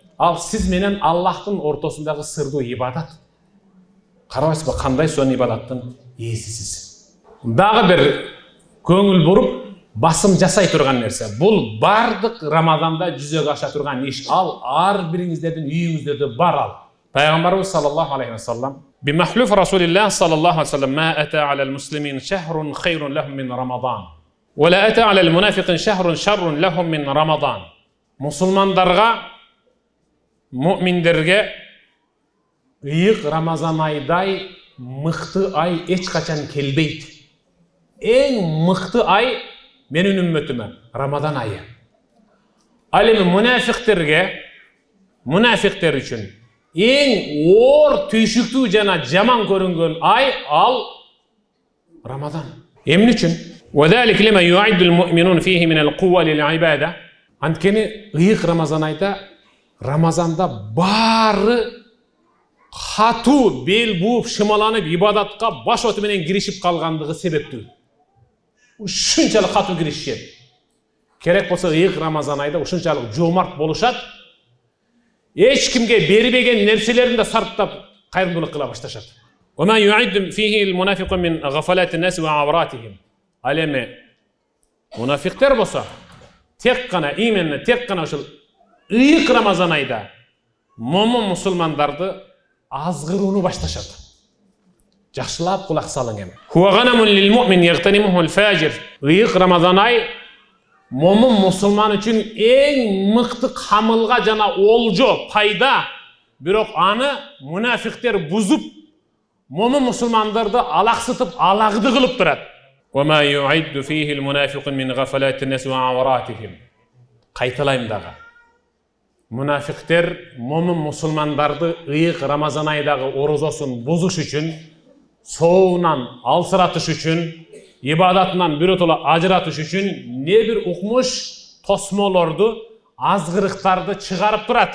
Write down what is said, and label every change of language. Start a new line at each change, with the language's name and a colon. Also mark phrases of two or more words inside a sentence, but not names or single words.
Kyrgyz: Ал сиз менен Аллахтын ортосундагы сырдуу ибадат. Карабайсызбы, кандай сонун ибадаттын ээсисиз. Дагы бир көңүл буруп, басым жасай турган нерсе. Бул бардык Рамазанда жүзөгө аша турган иш. Ал ар бириңиздердин үйүңүздөрдө бар ал.
Arabic: Пайгамбарыбыз صلى الله عليه وسلم بمحلوف رسول الله صلى الله عليه وسلم ما أتى على المسلمين شهر خير لهم من رمضان. ولا أتى على المنافقين شهر شر لهم من رمضان.
Kyrgyz: Мусулмандарга, муъминдерге ыйык Рамазан айдай мыкты ай эч качан келбейт. Эң мыкты ай менин үммөтүмө Рамазан айы. Ал эми мунафиктер үчүн эң оор түйшүктүү жана жаман көрүнгөн ай ал Рамазан. Эмне үчүн?
Arabic: وذلك لما يعد المؤمنون فيه من القوة للعبادة.
Kyrgyz: Анткени ыйык Рамазан айда Рамазанда баары катуу бел бууп шымаланып ибадатка баш оты менен киришип калгандыгы себептүү. Ушунчалык катуу киришет. Керек болсо ыйык Рамазан айда ушунчалык жомарт болушат. Эч кимге бербеген нерселерин да сарптап кайрымдуулук кыла башташат.
Arabic: وما يعد فيه المنافق من غفلات الناس وعوراتهم.
Kyrgyz: Ал эми мунафиктер болсо именно тек гана ушул ыйык Рамазан айда момун мусулмандарды азгырууну башташат. Жакшылап кулак салың эми.
Arabic: هو غنم للمؤمن يغتنمه الفاجر.
Kyrgyz: Ыйык Рамазан ай момун мусулман үчүн эң мыкты камылга жана олжо, пайда. Бирок аны мунафиктер бузуп, момун мусулмандарды алаксытып, алагды кылып турат.
Arabic: وما يعد فيه المنافق من غفلات الناس وعوراتهم.
Kyrgyz: Кайталайм дагы. Мунафиктер момун мусулмандарды ыйык Рамазан айдагы орозосун бузуш үчүн, соонан алсыратыш үчүн, ибадатынан биротола ажыратыш үчүн не бир укмуш тосмолорду, азгырыктарды чыгарып турат.